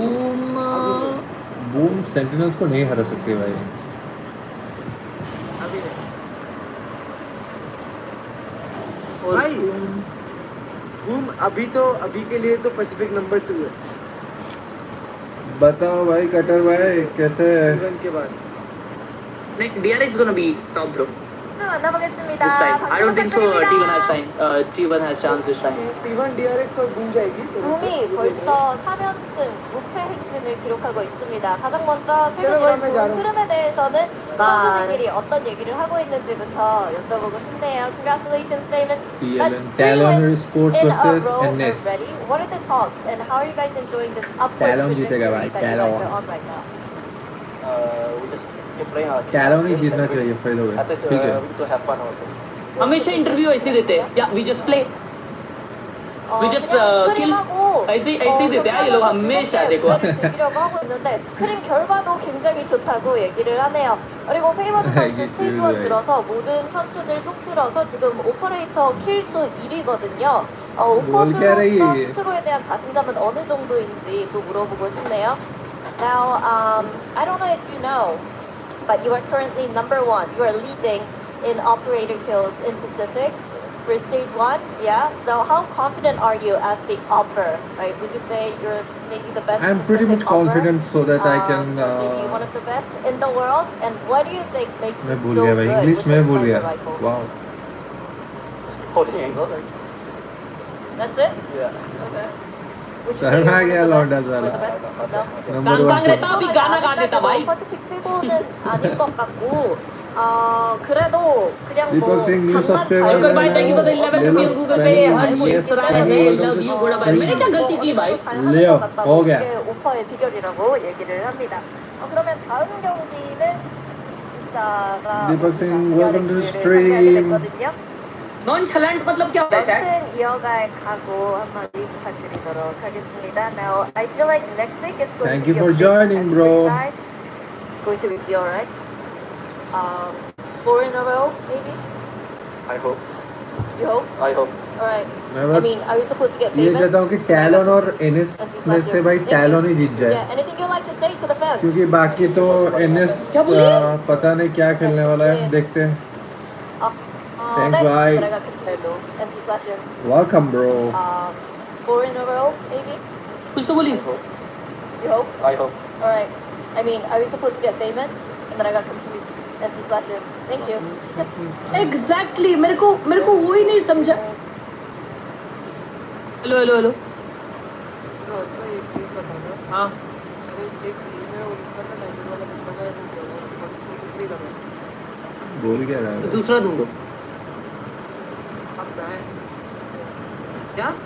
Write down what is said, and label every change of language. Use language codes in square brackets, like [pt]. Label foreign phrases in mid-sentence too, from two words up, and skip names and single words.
[hi] बूम सेंटिनल्स को नहीं हरा सकती भाई। और भाई बूम अभी के लिए तो पैसिफिक नंबर 2 है। बताओ भाई कटर भाई कैसे? इवन के बाद [en] like DRX is gonna be top bro [ko] 만나보겠습니다. [en] this time. I don't think so. T1 has time. T1 has chance this time. [hi] T1 DRX पर बूम जाएगी तो [ko] 붐이 벌써 4연승 무패 행진을 기록하고 있습니다. 가장 먼저 최근 제가 이런 그러면 좋은 자료- 흐름에 대해서는 선수들끼리 어떤 얘기를 하고 있는지부터 여쭤보고 싶네요. [en] Congratulations, famous. TLN Talon Sports in a versus row NS. already. What are the talks and how are you guys enjoying this upward [hi] Talon जीतेगा [en] trajectory [hi] भाई, [en] that you guys [hi] Talon। [en] are on right now? [hi] टैलोन ही जीतना चाहिए फाइल हो गया। ठीक है हमेशा इंटरव्यू ऐसे देते हैं या [en] we just play We just, kill. [hi] ऐसे ही देते हैं ये लोग हमेशा। देखो [ko] 즐기려고 하고 있는데 스크린 결과도 굉장히 좋다고 얘기를 하네요. 그리고 페이버드 선수 이게 스테이지 1 그거예요. 들어서 모든 선수들 통틀어서 지금 오퍼레이터 킬수 1위거든요. [hi] क्या रही [ko] 오퍼스로서 [hi] है? [ko] 스스로에 대한 자신감은 어느 정도인지 또 물어보고 싶네요. [en] Now, I don't know if you know, but you are currently number 1. You are leading in operator kills in Pacific for stage 1. Yeah. So how confident are you as the opper? Right? Would you say you're maybe the best? I'm pretty much Pacific opper? confident so that I can maybe one of the best in the world. And what do you think makes [hi] मैं [en] you [hi] भूल [en] so [hi] गया भाई [en] good [hi] इंग्लिश [en] with [hi] में [en] this [hi] भूल गया। [en] sniper rifle? वाओ That's it. Okay. Would you say [hi] शर्मा [en] you're [hi] गया [en] one of the [hi] लौंडा [en] best? [hi] साला। [en] One of the best? No? [hi] नंबर कांग 1 रहता अभी गाना गा देता भाई। [ko] 퍼시픽 최고는 아닌 것 같고 그래도 그냥 뭐 [hi] दीपक सिंह न्यू [ko] 반만 [hi] सब्सक्राइबर [ko] 잘 [hi] शुक्र भाई [en] thank you for the 11 rupees Google Pay. [hi] हर्ष सराय है [en] love you [hi] बड़ा भाई। मैंने क्या गलती की भाई? लियो, हो गया। [ko] 이게 오퍼의 비결이라고 얘기를 합니다. 그러면 다음 경기는 진짜가 [hi] दीपक सिंह [en] welcome to the [ko] DRX를 [en] stream। [ko] 상대하게 됐거든요. [hi] नॉनचलेंट मतलब क्या होता है चैट? [ko] 연승 이어갈 각오 한마디 부탁드리도록 하겠습니다. [en] Now, I feel like next week it's going Thank to you be for a big joining, test bro. for you guys. It's going to be DRX. 4 in a row, maybe? I hope. You hope? I hope. Alright. [hi] मैं [en] I [hi] बस [en] mean, are we supposed to get [hi] ये [en] famous? [hi] चाहता हूँ कि टैलोन और एनएस में से भाई टैलोन ही जीत जाए। [en] Yeah, anything you'd like to say to the fans? [hi] क्योंकि बाकी तो एनएस क्या बोलिए? पता नहीं क्या खेलने वाला है देखते हैं। [en] Thanks, Thanks, bye. But I got Nintendo and Slasher. Welcome bro। 4 in a row, maybe? [hi] कुछ तो बोली। [en] You hope? I hope. Alright. I mean, are we supposed to get famous? And then I got confused. And Slasher. Thank you. [hi] एग्जैक्टली मेरे को वो ही नहीं समझा। हेलो हेलो हेलो हाँ बोल क्या रहा है? दूसरा ढूंढो। क्या?